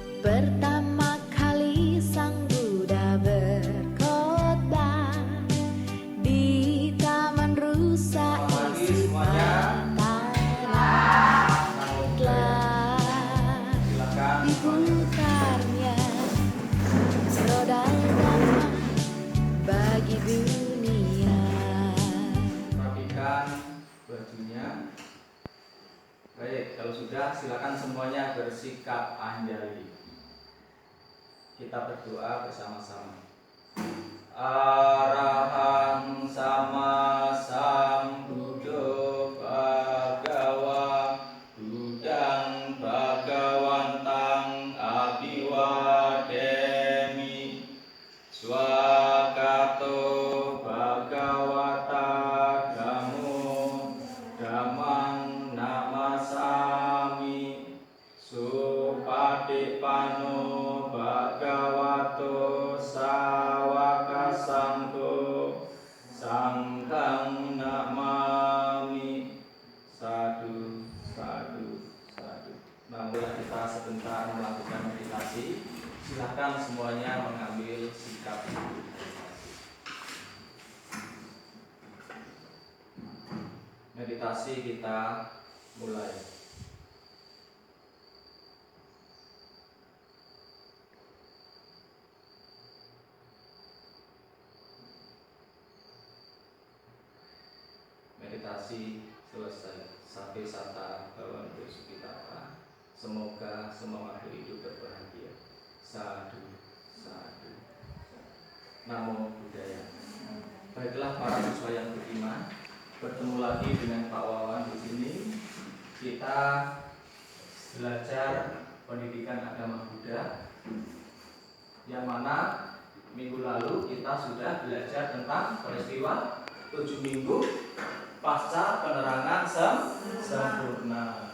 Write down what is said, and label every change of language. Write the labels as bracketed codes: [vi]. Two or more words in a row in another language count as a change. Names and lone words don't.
[id] Pertama kali Sang Buddha berkhotbah di Taman Rusa isi Pantaran, telah diputarnya roda dhamma bagi dunia. Rapikan bajunya. Baik, kalau sudah silakan semuanya bersikap anjali. Kita berdoa bersama-sama. [pi] Arahang sama sambuddho bhagawa budang bhagawantang abiwademi swakato bhagawata dhammo dhammang namasami supatipanno bhagavato sawaka sanggo sangghang namami. Sadu, sadu, sadu. [id] Nah, mulai kita sebentar melakukan meditasi. Silahkan semuanya mengambil sikap meditasi. Kita mulai. Meditasi selesai. [pi] Sabe sata bhavantu sukhita. [id] Semoga semua makhluk hidup berbahagia. [pi] Sadu, sadu. Namo Buddhaya. [id] Baiklah para siswa yang beriman, bertemu lagi dengan Pak Wawan di sini. Kita belajar pendidikan agama Buddha, yang mana minggu lalu kita sudah belajar tentang peristiwa 7 minggu pasca penerangan sempurna.